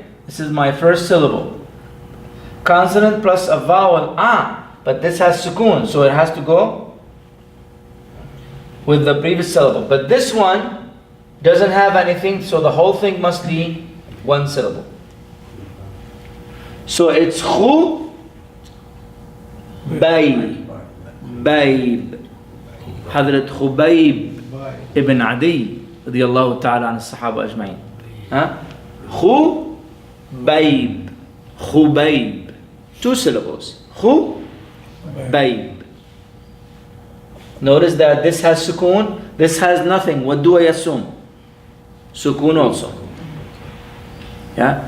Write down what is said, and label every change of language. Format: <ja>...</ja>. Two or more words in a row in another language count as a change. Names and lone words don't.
<en>This is my first syllable. Consonant plus a vowel, but this has sukoon, so it has to go with the previous syllable. But this one doesn't have anything, so the whole thing must be one syllable. So it's khu, bayb, bayb.</en> <ar>حضرة خبيب بن عدي رضي الله تعالى عن الصحابة أجمعين.</ar> <en>Khubayb, Khubayb. Two syllables. Khubayb. Notice that this has sukoon, this has nothing. What do I assume? Sukoon also. Yeah?</en>